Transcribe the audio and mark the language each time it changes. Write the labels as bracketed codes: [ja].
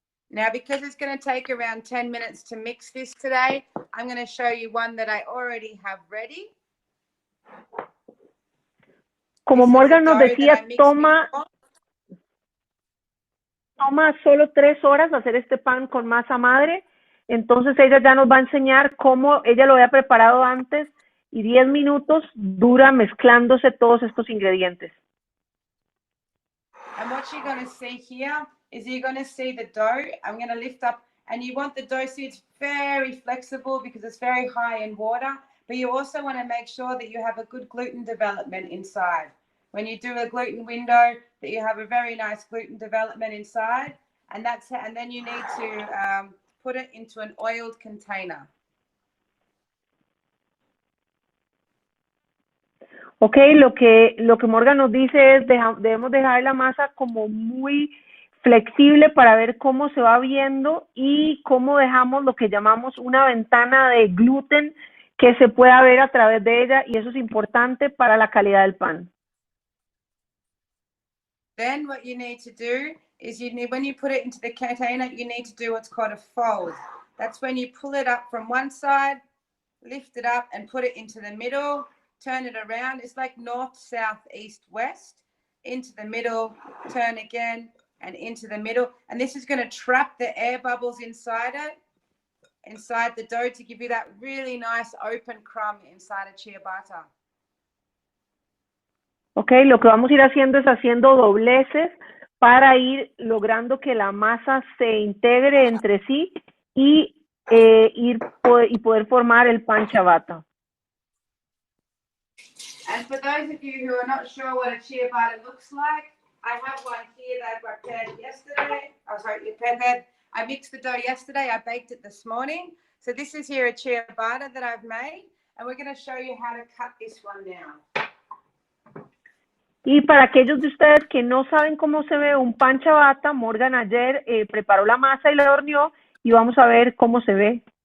[en] Now, because it's going to take around 10 minutes to mix this today, I'm going to show you one that I already have ready. [es] Como Morgan nos decía, toma solo 3 horas hacer este pan con masa madre. Entonces ella ya nos va a enseñar cómo ella lo había preparado antes y 10 minutos dura mezclándose todos estos ingredientes. [en] And what you're going to see here is you're going to see the dough. I'm going to lift up, and you want the dough, see it's very flexible because it's very high in water, but you also want to make sure that you have a good gluten development inside. When you do a gluten window, that you have a very nice gluten development inside, and then you need to put it into an oiled container. [es] Ok, lo que Morgan nos dice es debemos dejar la masa como muy flexible para ver cómo se va viendo y cómo dejamos lo que llamamos una ventana de gluten que se pueda ver a través de ella, y eso es importante para la calidad del pan. [en] Then what you need to do is when you put it into the container, you need to do what's called a fold. That's when you pull it up from one side, lift it up and put it into the middle, turn it around. It's like north, south, east, west, into the middle, turn again and into the middle. And this is going to trap the air bubbles inside it, inside the dough, to give you that really nice open crumb inside a ciabatta. [es] Ok, lo que vamos a ir haciendo es haciendo dobleces para ir logrando que la masa se integre entre sí y poder formar el pan ciabatta. [en] And for those of you who are not sure what a ciabatta looks like, I have one here that I prepared yesterday. Oh, sorry, prepared. I mixed the dough yesterday. I baked it this morning. So this is here a ciabatta that I've made, and we're going to show you how to cut this one now. [es] Y para aquellos de ustedes que no saben cómo se ve un pan ciabatta, Morgan ayer preparó la masa y la horneó, y vamos a ver cómo se ve.